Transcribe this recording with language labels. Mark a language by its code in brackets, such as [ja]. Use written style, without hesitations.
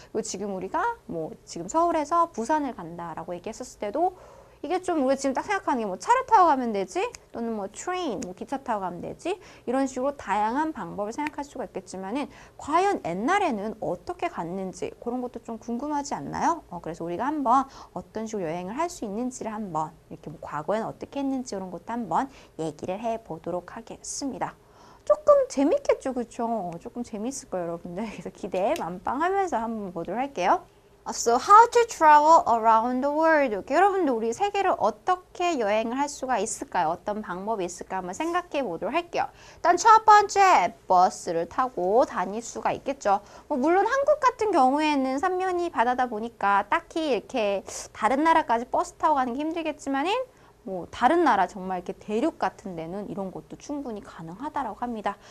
[ko] 그리고 지금 우리가 뭐 지금 서울에서 부산을 간다라고 얘기했었을 때도 이게 좀 우리가 지금 딱 생각하는 게 뭐 차를 타고 가면 되지 또는 뭐 트레인, 뭐 기차 타고 가면 되지 이런 식으로 다양한 방법을 생각할 수가 있겠지만은 과연 옛날에는 어떻게 갔는지 그런 것도 좀 궁금하지 않나요? 그래서 우리가 한번 어떤 식으로 여행을 할 수 있는지를 한번 이렇게 뭐 과거에는 어떻게 했는지 이런 것도 한번 얘기를 해 보도록 하겠습니다. 조금 재밌겠죠, 그렇죠? 조금 재밌을 거예요, 여러분들. 그래서 기대 만빵하면서 한번 보도록 할게요. [en] So how to travel around the world. [ko] 이렇게 여러분들 우리 세계를 어떻게 여행을 할 수가 있을까요? 어떤 방법이 있을까 한번 생각해 보도록 할게요. 일단 첫 번째 버스를 타고 다닐 수가 있겠죠. 물론 한국 같은 경우에는 삼면이 바다다 보니까 딱히 이렇게 다른 나라까지 버스 타고 가는 게 힘들겠지만은 뭐 다른 나라 정말 이렇게 대륙 같은 데는 이런 것도 충분히 가능하다라고 합니다.